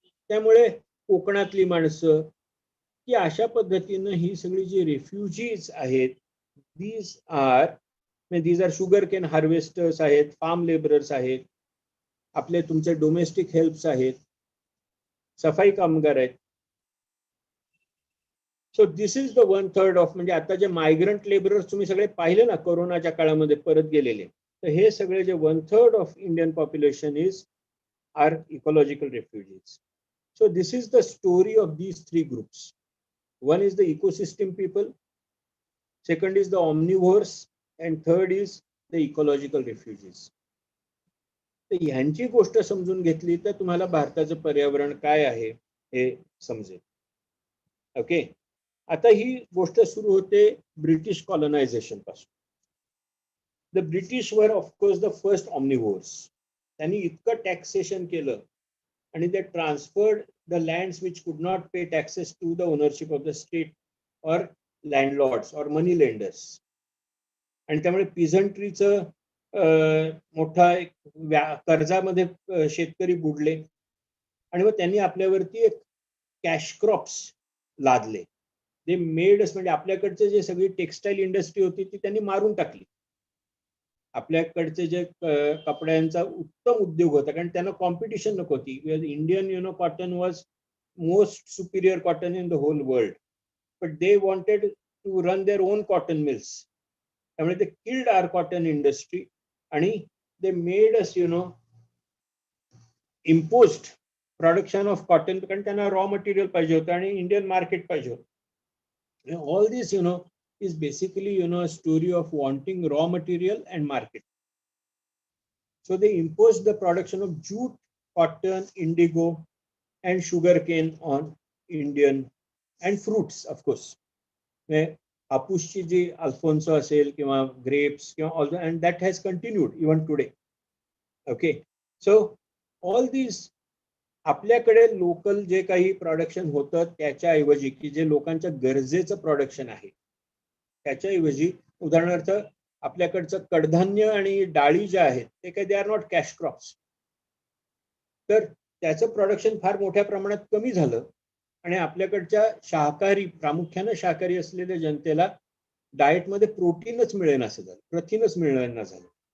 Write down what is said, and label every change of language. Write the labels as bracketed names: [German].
[Marathi] त्यामुळे कोकणातली माणसं की अशा पद्धतीनं ही सगळी जी रेफ्युजीज आहेत, [English] these are sugarcane harvesters [Marathi] आहेत, फार्म लेबरर्स आहेत, आपले तुमचे डोमेस्टिक हेल्प्स आहेत, सफाई कामगार आहेत. [English] so this is the 1/3 of, [Marathi] म्हणजे आता जे मायग्रंट लेबरर्स तुम्ही सगळे पाहिले ना कोरोनाच्या काळामध्ये परत गेलेले, तर हे सगळे जे 1/3 of Indian population R ecological refugees. [English] So this is the story of these three groups. One is the ecosystem people, second is the omnivores, and third is the ecological refugees. [Marathi] तर ह्यांची गोष्ट समजून घेतली तर तुम्हाला भारताचं पर्यावरण काय आहे हे समजेल. ओके, आता ही गोष्ट सुरू होते ब्रिटिश कॉलनायझेशन पासून. [English] The British वर of course the first omnivores. [Marathi] त्यांनी इतकं टॅक्सेशन केलं आणि [English] they transferred the lands which could not pay taxes to the ownership of the state or landlords or money lenders. [Marathi] आणि त्यामुळे पिझंट्रीचं मोठा कर्जामध्ये शेतकरी बुडले आणि मग त्यांनी आपल्यावरती एक कॅश क्रॉप्स लादले. ते मेडच, म्हणजे आपल्याकडचे जे सगळी टेक्सटाईल इंडस्ट्री होती ती त्यांनी मारून टाकली. आपल्याकडचे जे कपड्यांचा उत्तम उद्योग होता, कारण त्यांना कॉम्पिटिशन नको होती. [English] Indian cotton was most superior cotton in the whole world, but they wanted to run their own cotton mills. त्यामुळे ते killed our cotton industry आणि they made us imposed production of cotton, [Marathi] कारण त्यांना raw material पाहिजे होतं [English] आणि Indian market पाहिजे होतं. All this is basically a story of wanting raw material and market. So they imposed the production of jute, cotton, indigo and sugarcane on Indian, and fruits of course. [Marathi] हापूसची G Alphonso असेल किंवा grapes किंवा all, [English] and that has continued even today. Okay, so all these [Marathi] आपल्याकडे local जे काही production होतं त्याच्याऐवजी की जे लोकांच्या गरजेचं प्रोडक्शन आहे त्याच्याऐवजी, उदाहरणार्थ आपल्याकडचं कडधान्य आणि डाळी ज्या आहेत ते काही [English] they are not cash crops, [Marathi] तर त्याचं प्रोडक्शन फार मोठ्या प्रमाणात कमी झालं आणि आपल्याकडच्या शाकाहारी, प्रामुख्याने शाकाहारी असलेल्या जनतेला डाएटमध्ये प्रोटीनच मिळेना असं झालं, प्रथिनच मिळेना झालं.